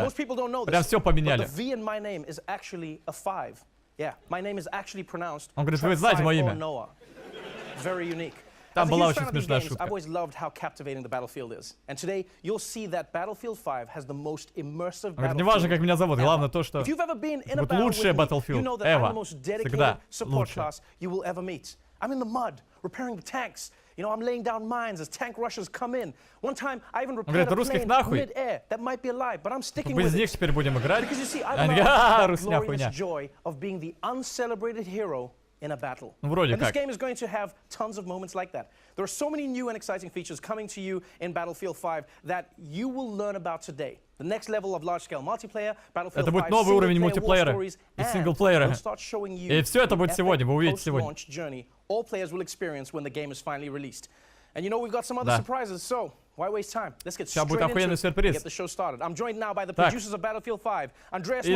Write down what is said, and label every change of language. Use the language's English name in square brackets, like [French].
[English] Most people don't know this. [Russian] Прям все поменяли. [English] But the V in my name is actually a 5. Yeah, my name is actually pronounced. [Russian] Он говорит, вы знаете мое имя. [English] Very unique. [Russian] Там была очень смешная шутка. [English] I've always loved how captivating the Battlefield is. And today you'll see that Battlefield 5 has the most immersive battlefield. [Russian] Не важно, как меня зовут, главное то, что будет лучшее Battlefield ever. Всегда лучше. [English] You will ever meet. I'm in the mud, repairing the tanks. You know, I'm laying down mines as tank rushers come in. One time, I even repaired a plane mid-air that might be alive, but I'm sticking with it. [Russian] Без них теперь будем играть. [English] Because you see, I love the glorious joy of being the uncelebrated hero in a battle. And this game is going to have tons of moments like that. There are so many new and exciting features coming to you in Battlefield 5 that you will learn about today. The next level of large-scale multiplayer, Battlefield 5, [Russian] это будет новый уровень мультиплеера и синглплеера. И все это будет сегодня, вы увидите сегодня. [English] All players will experience when the game is finally released. And you know we've got some other surprises, so why waste time? Let's get straight into it and get the show started. I'm joined now by the producers of Battlefield 5, Andreas Morel.